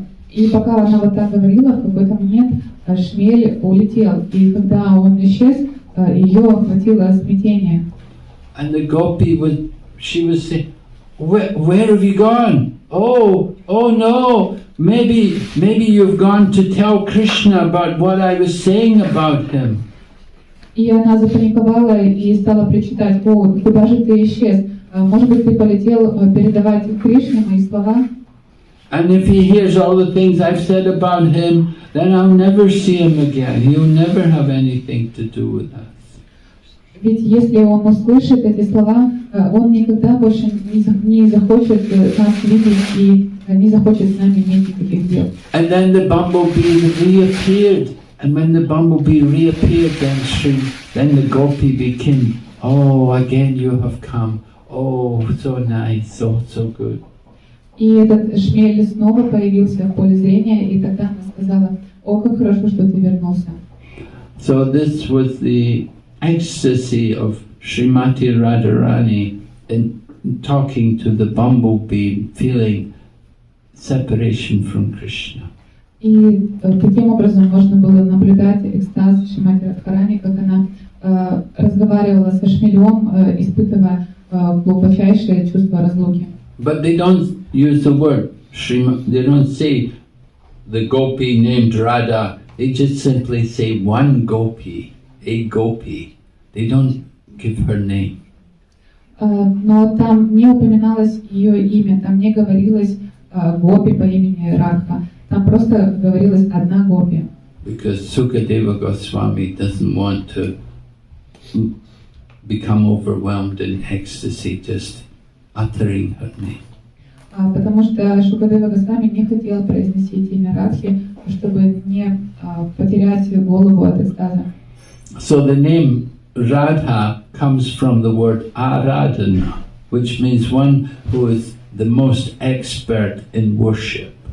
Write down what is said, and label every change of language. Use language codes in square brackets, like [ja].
[ru] И пока она вот так говорила, в какой-то момент шмель улетел. И когда он исчез, ее охватило смятение. [en] And the gopi she was saying, where have you gone? Oh no, maybe you've gone to tell Krishna about what I was saying about him. [ru] И она запаниковала и стала причитать, о, куда же ты исчез? Может быть, ты полетел передавать Кришне мои слова? [en] And if he hears all the things I've said about him, then I'll never see him again. He'll never have anything to do with us. [ru] Ведь если он услышит эти слова, он никогда больше не захочет нас видеть и не захочет с нами иметь никаких дел. [en] And then the bumblebee reappeared. And when the bumblebee reappeared, then the gopi became, oh, again you have come. Oh, so nice, so good. [ru] И этот шмель снова появился в поле зрения, и тогда она сказала, о, как хорошо, что ты вернулся. [en] So this was the ecstasy of Srimati Radharani in talking to the bumblebee, feeling separation from Krishna. [ru] И таким образом можно было наблюдать экстаз Шримати Радхарани, как она разговаривала со шмелем, испытывая глубочайшее чувство разлуки. [en] But they don't use the word they don't say the gopi named Radha. They just simply say one gopi, a gopi. They don't give her name. [ru] Но там не упоминалось ее имя, там не говорилось гопи по имени Радха. Там просто говорилась одна гопи. [en] Because Sukadeva Goswami doesn't want to become overwhelmed in ecstasy just uttering her name. [ru] Потому что Шукадева Госвами не хотел произносить имя Радхи, чтобы не потерять голову от экстаза. [en] So the name Radha comes from the word Aradhana, which means one who is the most expert in worship.